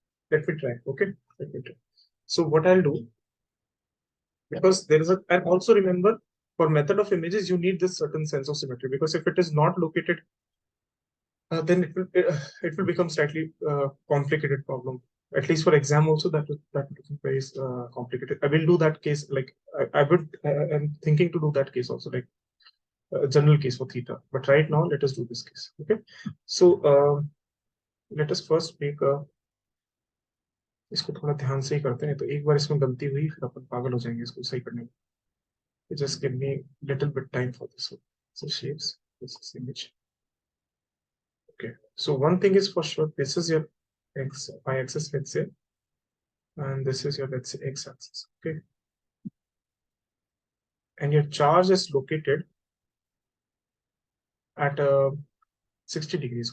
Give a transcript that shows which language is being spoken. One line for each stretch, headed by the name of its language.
English: Let me try. Okay, let me try. So what I'll do, because there is a, and also remember, for method of images, you need this certain sense of symmetry, because if it is not located, then it will become slightly complicated problem. At least for exam also, that will become very complicated. I will do that case, like I'm thinking to do that case also, like a general case for theta. But right now, let us do this case. Okay, so let us first make a,
Hindi: इसको थोड़ा ध्यान से ही करते हैं, तो एक बार इसमें गलती हुई फिर अपन पागल हो जाएंगे इसको सही करने में.
English: Just give me little bit time for this. So shapes, this is image. Okay, so one thing is for sure, this is your y-axis, let's say, and this is your, let's say, x-axis. Okay, and your charge is located at 60 degrees.